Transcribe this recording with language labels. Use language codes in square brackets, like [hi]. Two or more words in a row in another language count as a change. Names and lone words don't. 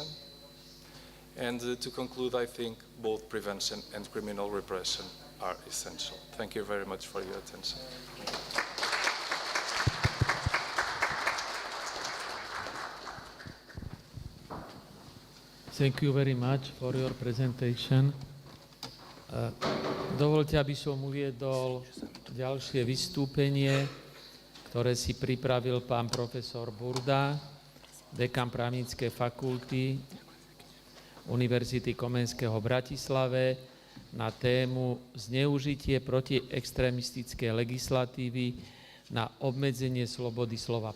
[en] And to conclude, I think both prevention and criminal repression are essential. Thank you very much for your attention. Thank you very much for your presentation. [sk] Dovolte, aby som uviedol ďalšie vystúpenie, ktoré si pripravil pán profesor Burda, dekan Právnickej fakulty Univerzity Komenského v Bratislave na tému zneužitie protiextrémistickej legislatívy na obmedzenie slobody slova.